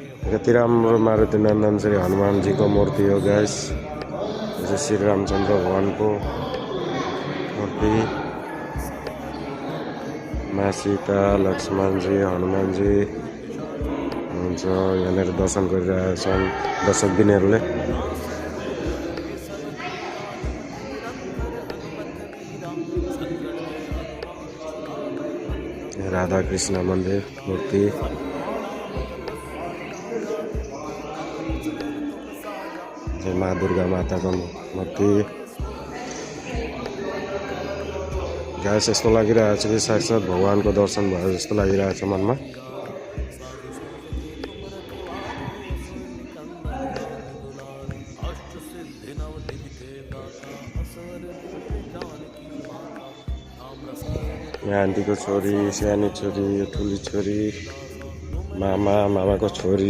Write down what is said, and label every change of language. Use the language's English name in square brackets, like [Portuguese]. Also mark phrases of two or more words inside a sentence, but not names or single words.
[Nepali] कति राम्रो मारुति नन्दन श्री हनुमान जी को मूर्ति हो गाइस। यो श्री रामचंद्र भगवान को मूर्ति। माँ सीता, लक्ष्मण जी, हनुमान जी हुन्छ। यहाँनिर दर्शन गरिरहेका छन् दर्शक बिनहरूले। राधा कृष्ण मंदिर मूर्ति। जय माँ दुर्गा माता को मूर्ति। गाइस यस्तो लागिरहेको छ कि साक्षात भगवान को दर्शन भयो जस्तो लागिरहेको छ मनमा। यहाँ आन्टी को छोरी, सानी छोरी, यो ठुली छोरी, मामा को छोरी।